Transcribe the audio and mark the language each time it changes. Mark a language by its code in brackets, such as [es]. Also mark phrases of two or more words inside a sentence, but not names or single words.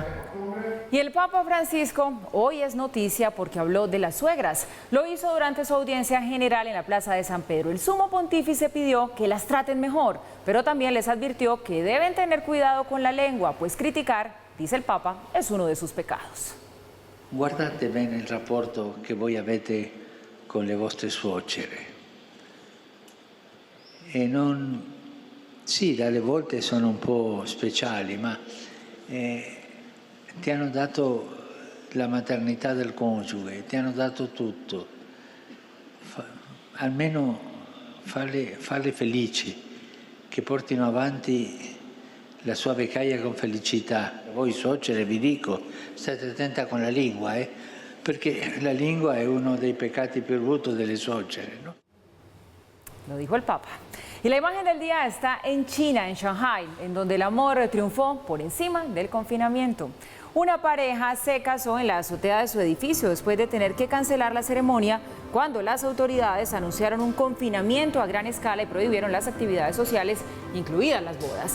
[es] Y el Papa Francisco hoy es noticia porque habló de las suegras. Lo hizo durante su audiencia general en la Plaza de San Pedro. El sumo pontífice pidió que las traten mejor, pero también les advirtió que deben tener cuidado con la lengua, pues criticar, dice el Papa, es uno de sus pecados. [it] Guardate bene il rapporto che voi avete con le vostre suocere. E non... Sì, dalle volte sono un po' speciali, ma... ti hanno dato la maternità del coniuge, ti hanno dato tutto. Almeno farle felici, che portino avanti la sua vecchiaia con felicità. Voi suocere vi dico, state attenta con la lingua, perché la lingua è uno dei peccati più brutti delle suocere, [es] ¿no? Lo dijo el Papa. Y la imagen del día está en China, en Shanghái, en donde el amor triunfó por encima del confinamiento. Una pareja se casó en la azotea de su edificio después de tener que cancelar la ceremonia cuando las autoridades anunciaron un confinamiento a gran escala y prohibieron las actividades sociales, incluidas las bodas.